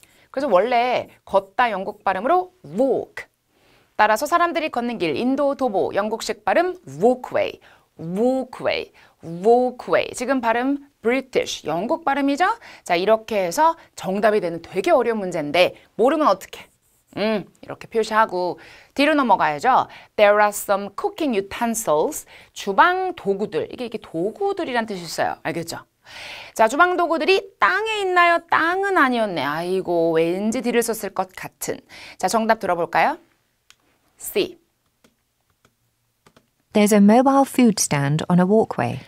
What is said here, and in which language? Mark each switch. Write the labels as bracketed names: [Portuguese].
[Korean] 그래서 원래 걷다 영국 발음으로 walk. 따라서 사람들이 걷는 길, 인도 도보, 영국식 발음 walkway, walkway, walkway. 지금 발음 British, 영국 발음이죠? 자, 이렇게 해서 정답이 되는 되게 어려운 문제인데 모르면 어떡해? 이렇게 표시하고 뒤로 넘어가야죠. [English] There are some cooking utensils, [Korean] 주방 도구들. 이게 도구들이란 뜻이 있어요. 알겠죠? 자, 주방 도구들이 땅에 있나요? 땅은 아니었네. 아이고, 왠지 뒤를 썼을 것 같은. 자, 정답 들어볼까요? C. [English] There's a mobile food stand on a walkway.